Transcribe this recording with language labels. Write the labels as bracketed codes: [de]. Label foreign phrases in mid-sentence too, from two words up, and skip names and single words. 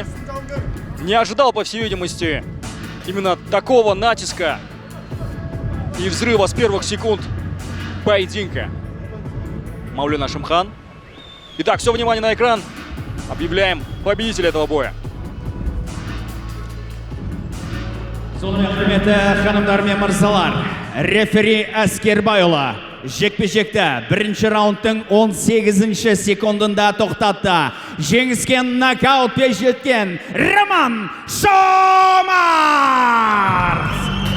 [ru] Не ожидал, по всей видимости, именно такого натиска и взрыва с первых секунд поединка. Мәулен Ашимхан. Итак, все внимание на экран. Объявляем победителя этого боя. [kk] Сонымен құрметті ханымдар мен мырзалар, рефери Әскербайұлы жекпе-жекті бірінші раундтың 18 секундында тоқтатты. Жеңіске нокаутпен жеткен Роман Жомарт!